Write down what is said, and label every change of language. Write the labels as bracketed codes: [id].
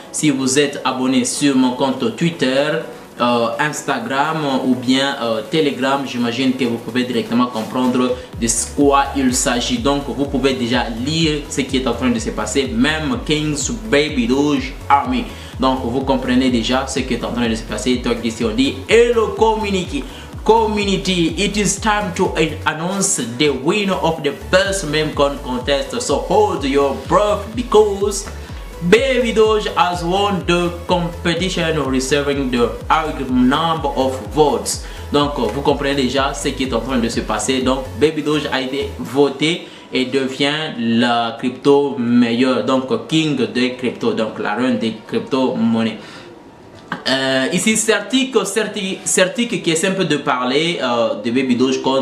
[fr] Si vous êtes abonné sur mon compte Twitter, Instagram ou bien Telegram, j'imagine que vous pouvez directement comprendre de quoi il s'agit. Donc vous pouvez déjà lire ce qui est en train de se passer, même King's Baby Doge Army. Donc vous comprenez déjà ce qui est en train de se passer. Donc ici on dit [en] hello community, it is time to announce the winner of the best meme coin contest. So hold your breath because Baby Doge has won the competition, receiving the high number of votes. [fr] Donc vous comprenez déjà ce qui est en train de se passer. Donc Baby Doge a été voté et devient la crypto meilleure, donc king des crypto, donc la reine des crypto-monnaies. Ici Certic qui essaie un peu de parler de Baby Dogecoin.